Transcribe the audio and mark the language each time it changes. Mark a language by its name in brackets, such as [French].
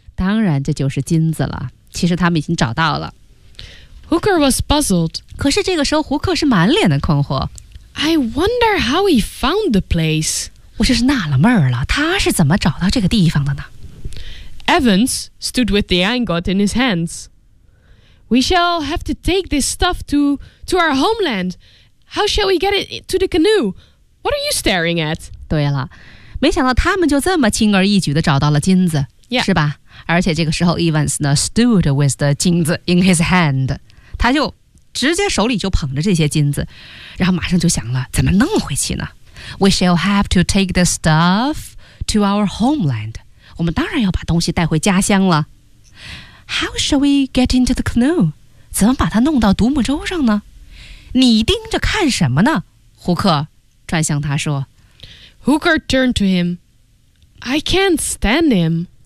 [Chinese] 当然这就是金子了其实他们已经找到了 [English] Hooker was puzzled [Chinese] 可是这个时候胡克是满脸的困惑 [English] I wonder how he found the place [Chinese] 我就是纳了闷儿了，他是怎么找到这个地方的呢 [English] ？Evans stood with the ingot in his hands. We shall have to take this stuff to our homeland. How shall we get it to the canoe? What are you staring at? [Chinese] 对了，没想到他们就这么轻而易举地找到了金子， yeah. 是吧？而且这个时候 ，Evans 呢 [English] stood with the [Chinese] 金子 in his hand， 他就直接手里就捧着这些金子，然后马上就想了，怎么弄回去呢？ [English] We shall have to take the stuff to our homeland. [Chinese] 我们当然要把东西带回家乡了。 [English] How shall we get into the canoe? [Chinese] 怎么把它弄到独木舟上呢？你盯着看什么呢？胡克转向他说。 [English] Hooker turned to him. I can't stand him.